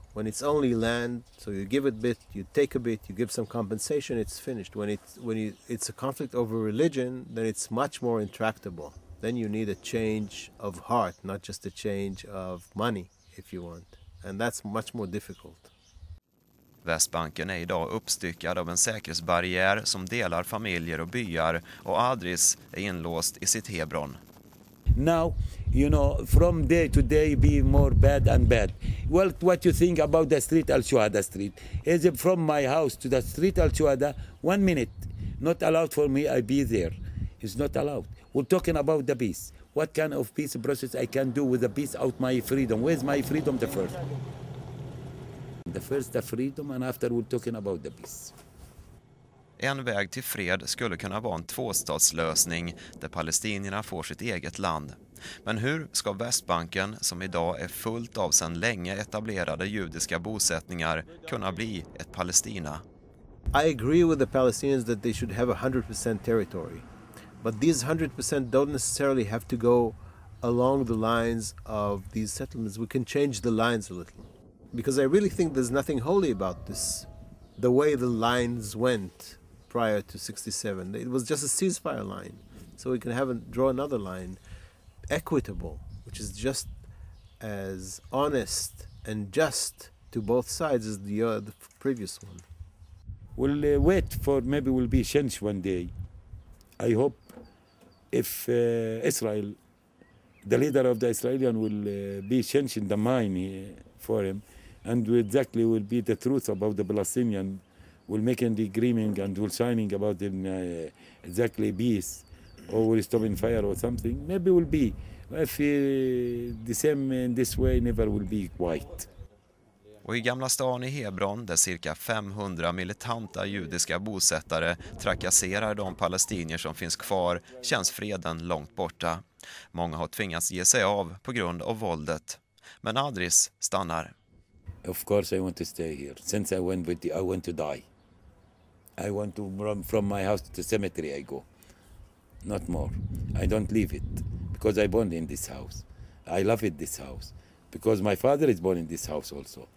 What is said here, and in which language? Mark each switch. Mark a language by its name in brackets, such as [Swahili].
[English] When it's only land, so you give a bit, you take a bit, you give some compensation, it's finished. When it's a conflict over religion, then it's much more intractable. Then you need a change of heart, not just a change of money, if you want. And that's much more difficult. [Swedish] Västbanken är idag uppstyckad av en säkerhetsbarriär som delar familjer och byar, och Adris är inlåst i sitt Hebron. [English] Now, you know, from day to day be more bad and bad. Well, what you think about the street Al-Shuhada street? Is it from my house to the street Al-Shuhada, 1 minute. Not allowed for me, I be there. It's not allowed. We're talking about the peace. What kind of peace process I can do with the peace out my freedom? Where's my freedom the first? The first the freedom, and after we're talking about the peace. [Swedish] En väg till fred skulle kunna vara en tvåstatslösning där palestinierna får sitt eget land. Men hur ska Västbanken, som idag är fullt av sedan länge etablerade judiska bosättningar, kunna bli ett Palestina? [English] I agree with the Palestinians that they should have 100% territory. But these 100% don't necessarily have to go along the lines of these settlements. We can change the lines a little. Because I really think there's nothing holy about this. The way the lines went prior to 67. It was just a ceasefire line. So we can draw another line, equitable, which is just as honest and just to both sides as the previous one. We'll wait for maybe will be change one day. I hope if Israel, the leader of the Israelian will be changing the mind for him, and exactly will be the truth about the Palestinian, will make an agreement and will signing about the exactly peace, or will stopping fire or something. Maybe will be. If the same in this way, never will be quiet. [Swedish] Och i Gamla stan i Hebron, där cirka 500 militanta judiska bosättare trakasserar de palestinier som finns kvar, känns freden långt borta. Många har tvingats ge sig av på grund av våldet. Men Adris stannar. [English] Of course I want to stay here. Since I want to die. I want to run from my house to the cemetery I go. Not more. I don't leave it. Because I born in this house. I love it, this house. Because my father is born in this house also.